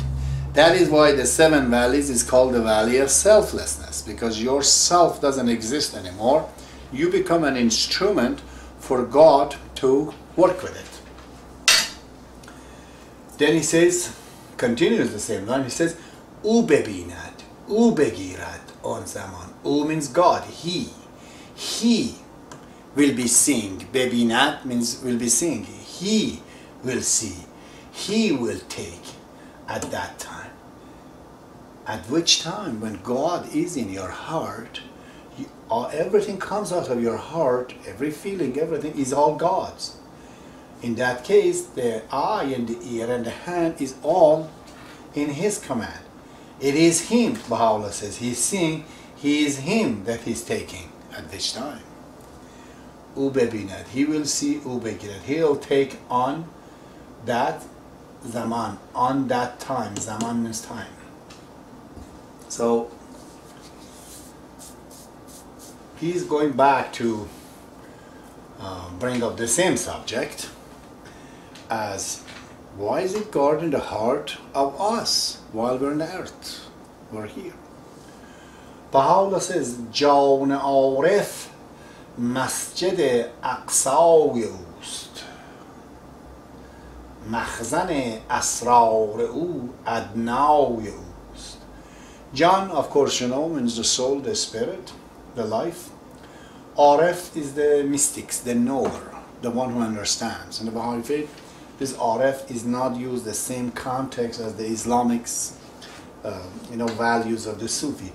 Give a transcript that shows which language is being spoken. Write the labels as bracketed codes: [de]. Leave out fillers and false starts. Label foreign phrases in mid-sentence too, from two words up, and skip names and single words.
[en] That is why the seven valleys is called the valley of selflessness, because your self doesn't exist anymore. You become an instrument for God to work with it. Then he says, continues the same line, he says, [fa] او ببیند, او بگیرد آن زمان. [en] او means God, he will be seeing. ببیند means will be seeing. He will see. He will take at that time. At which time, when God is in your heart, everything comes out of your heart, every feeling, everything is all God's. In that case, the eye and the ear and the hand is all in His command. It is Him, Baha'u'llah says. He's seeing, He is him that he's taking at this time. [fa] او ببیند. [en] He will see [fa] او بگیرد. [en] He'll take on that zaman, on that time. Zaman means time. So he's going back to bring up the same subject as why is it God in the heart of us while we're on the earth? We're here. Baha'u'llah says, [fa] جان عارف مسجد اقصای اوست مخزن اسرار او ادنای اوست. [en] John, of course, you know, means the soul, the spirit, the life. Arif is the mystics, the knower, the one who understands. In the Baha'i faith, this Arif is not used the same context as the Islamics, values of the Sufi.